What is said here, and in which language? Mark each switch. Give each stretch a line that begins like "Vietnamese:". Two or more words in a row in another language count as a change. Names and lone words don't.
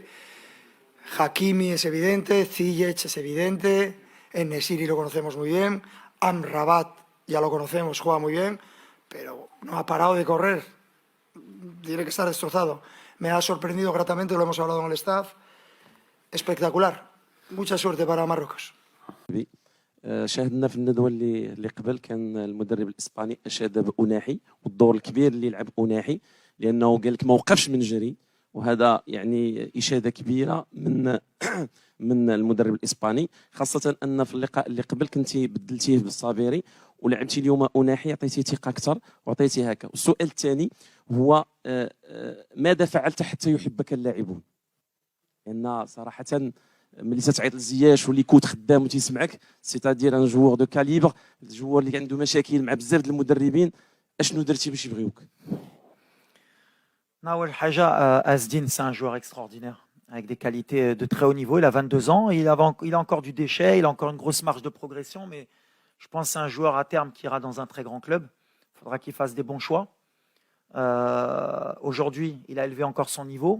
Spanish: Hakimi es evidente, Ziyech es evidente, En-Nesyri lo conocemos muy bien, Amrabat ya lo conocemos, juega muy bien, pero no ha parado de correr. Tiene que estar destrozado. Me ha sorprendido gratamente, lo hemos hablado con el staff. Espectacular. Mucha suerte para Marruecos.
Arabic: شاهدنا في الندوه اللي قبل كان المدرب الاسباني اشاد بأناحي والدور الكبير اللي لعب أناحي، لانه قال لك ما وقفش من جري، وهذا يعني اشاده كبيره من من المدرب الاسباني، خاصه ان في اللقاء اللي قبل كنتي بدلتيه بالصابيري ولعبتي اليوم أناحي، عطيتيه ثقه اكثر وعطيتيه هكا. والسؤال الثاني هو ماذا فعلت حتى يحبك اللاعبون؟ لان صراحه ملي تتعيط لزياش واللي كوت خدام وتيسمعك،
French: c'est-à-dire un joueur de calibre,
Arabic: الجوار اللي عنده مشاكل مع بزاف د المدربين، اشنو درتي باش يبغيوك؟
French: Nawel Haja, Asdin, c'est un joueur extraordinaire, avec des qualités de très haut niveau. Il a 22 ans, il a encore du déchet, il a encore une grosse marge de progression, mais je pense que c'est un joueur à terme qui ira dans un très grand club. Il faudra qu'il fasse des bons choix. Aujourd'hui, il a élevé encore son niveau.